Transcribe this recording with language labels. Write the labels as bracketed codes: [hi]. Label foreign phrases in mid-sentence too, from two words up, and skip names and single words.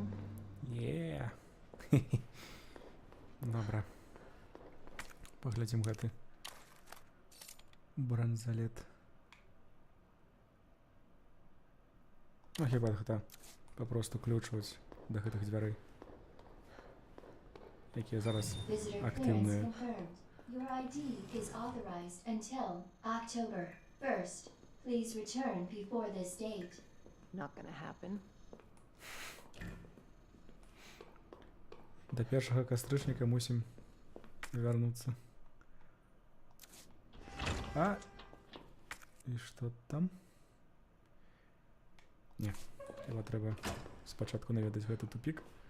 [en] Yeah. [uk] Добре. [be] Паглядзім гэты бранзалет. Ну, хіба гэта папросту ключваць да гэтых дзвярэй, якія зараз актыўныя. [en] Your ID is authorized until October 1st. Please return before this date. Not gonna happen. [be] До 1 кастрычніка мусім вярнуцца. А? І што там? Не, хіба трэба спачатку наведаць гэты тупік.